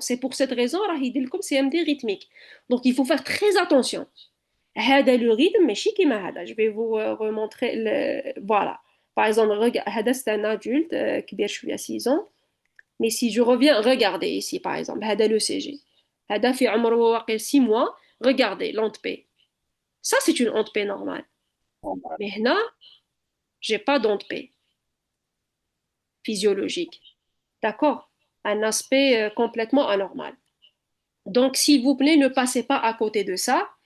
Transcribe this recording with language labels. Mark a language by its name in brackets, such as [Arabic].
[French] C'est pour cette raison, [Arabic] راهي يدير لكم [French] CMD rythmique. Donc, il faut faire très attention. هذا le rythme [Arabic] ماشي كيما هذا. [French] Je vais vous remontrer voilà. Par exemple, هذا c'est un adulte كبير شوية 6 ans. Mais si je reviens, regardez ici par exemple, هذا le CG. [Arabic] هذا في عمره واقع 6 mois. [French] Regardez l'onde P. Ça c'est une onde P normale. Mais هنا, j'ai pas d'onde P physiologique. D'accord? Un aspect complètement anormal. Donc, s'il vous plaît, ne passez pas à côté de ça.